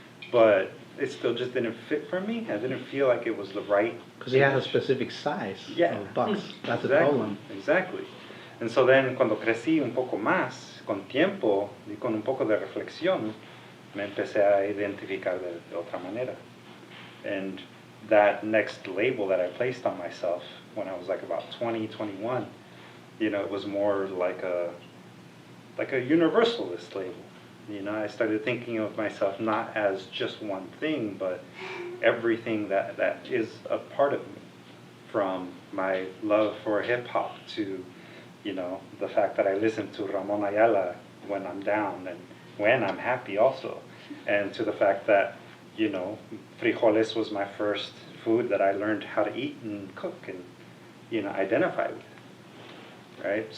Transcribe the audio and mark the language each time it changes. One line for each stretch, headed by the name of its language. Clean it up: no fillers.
English: But it still just didn't fit for me. I didn't feel like it was the right... Because it has a specific size of box. That's the problem. Exactly. And so then,
Spanish: cuando crecí un poco más, con tiempo y con un poco de reflexión, me empecé a identificar de otra manera.
English: And that next label that I placed on myself when I was like about 20, 21, you know, it was more like a universalist label. You know, I started thinking of myself not as just one thing, but everything that is a part of me, from my love for hip hop to, you know, the fact that I listen to Ramon Ayala when I'm down and when I'm happy also, and to the fact that, you know, frijoles was my first food that I learned how to eat and cook and, you know, identify with, right?